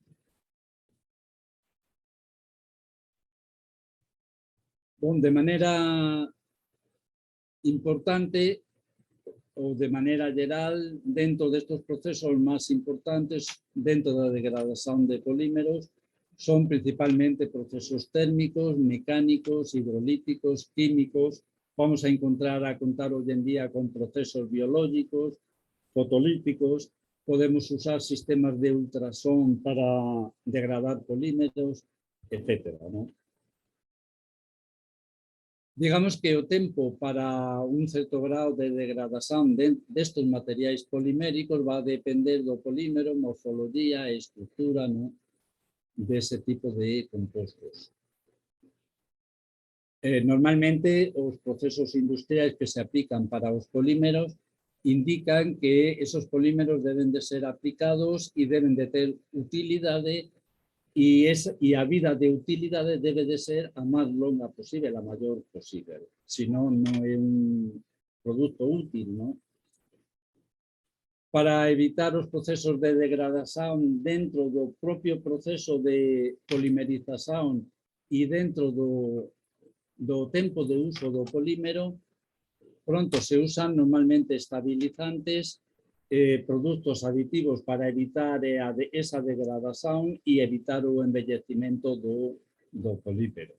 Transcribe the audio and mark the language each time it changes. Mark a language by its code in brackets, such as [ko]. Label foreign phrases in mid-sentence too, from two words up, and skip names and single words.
[es] De manera importante o de manera general, dentro de estos procesos más importantes, dentro de la degradación de polímeros, son principalmente procesos térmicos, mecánicos, hidrolíticos, químicos. Vamos a contar hoy en día con procesos biológicos, fotolíticos. Podemos usar sistemas de ultrasón para degradar polímeros, etcétera, ¿no? [gl] Digamos que o tempo para un certo grado de degradación destes materiais poliméricos va a depender do polímero, morfología e estructura, ¿no? Dese tipo de compostos. Normalmente, os procesos industriais que se aplican para os polímeros indican que esos polímeros deben de ser aplicados e deben de ter utilidade y a vida de utilidad debe de ser a más longa posible, [es] la mayor posible. Si no, no es un producto útil, ¿no? [gl] para evitar os procesos de degradación dentro do propio proceso de polimerización e dentro do tempo de uso do polímero, pronto se usan normalmente estabilizantes, produtos aditivos para evitar esa degradación e evitar o envellecimento do polímero.